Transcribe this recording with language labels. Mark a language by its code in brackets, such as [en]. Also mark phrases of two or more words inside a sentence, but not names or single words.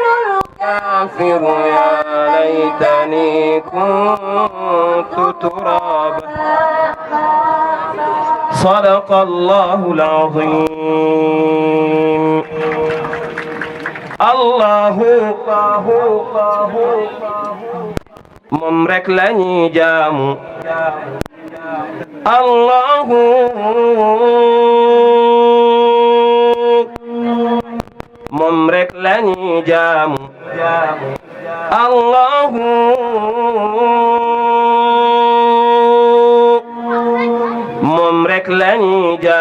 [ar] الكافر يا ليتني كنت ترابا صدق الله العظيم الله [wo] moom rek lañuy jaamu Allahu moom rek lañuy jaamu Allahu moom rek lañuy